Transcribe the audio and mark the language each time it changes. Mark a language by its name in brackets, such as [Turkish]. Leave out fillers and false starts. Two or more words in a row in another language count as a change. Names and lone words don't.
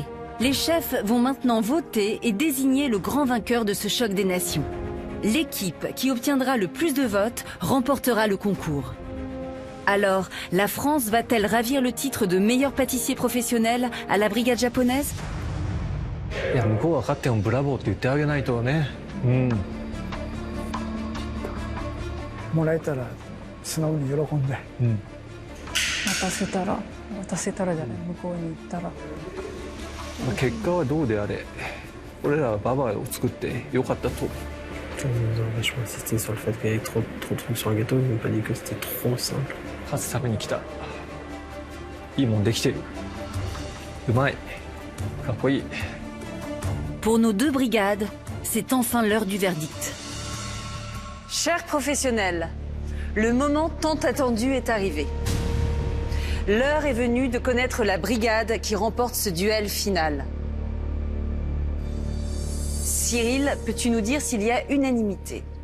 [French] Les chefs vont maintenant voter et désigner le grand vainqueur de ce choc des nations. L'équipe qui obtiendra le plus de votes remportera le concours. Alors, la France va-t-elle ravir le titre de meilleur pâtissier professionnel à la brigade japonaise? [Japanese] いや、向こうは勝ってもブラボーって言ってあげないとね。うん。もらえたら素直に喜んで、渡せたらじゃない、向こうに行ったら。結果はどうであれ、俺らはババアを作ってよかったと。 [French] On nous a vachement insisté sur le fait qu'il y avait trop de trucs sur un gâteau, ils n'ont pas dit que c'était trop simple. [Japanese] 勝つために来た。いいもんできてる。うまい。かっこいい。 [French] Pour nos deux brigades, c'est enfin l'heure du verdict. Chers professionnels, le moment tant attendu est arrivé. L'heure est venue de connaître la brigade qui remporte ce duel final. Cyril, peux-tu nous dire s'il y a unanimité?